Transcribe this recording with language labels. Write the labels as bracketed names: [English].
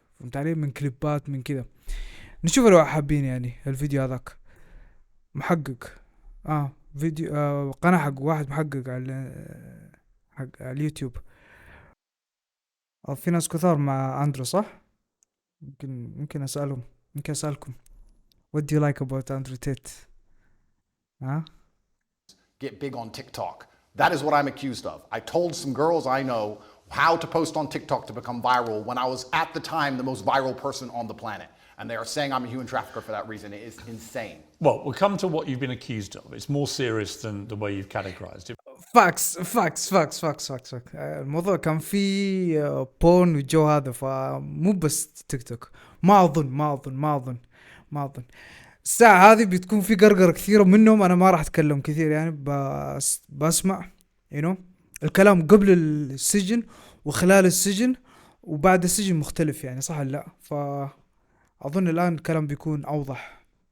[Arabic] فهمت علي؟ من كليبات من كذا. نشوف لو حابين يعني الفيديو هذاك محقق فيديو قناة حق واحد محقق على حق على اليوتيوب. في ناس كثار مع أندرو، صح؟ ممكن أسألهم، ممكن أسألكم [English] what do you like about Andrew Tate? Get big on TikTok. That is what I'm accused of. I told some girls I know how to post on TikTok to become viral when I was at the time the most viral person on the planet. And they are saying I'm a human trafficker for that reason. It is insane. Well, we'll come to what you've been accused of. It's more serious than the way you've categorized it. [Arabic] فاكس الموضوع كان فيه بون والجو هذا، فمو بس تيك توك. ما أظن الساعة هذه بتكون في قرقرة كثيرة منهم. أنا ما راح أتكلم كثير يعني، بسمع الكلام قبل السجن وخلال السجن وبعد السجن مختلف يعني، صح لا؟ فأظن الآن الكلام بيكون أوضح.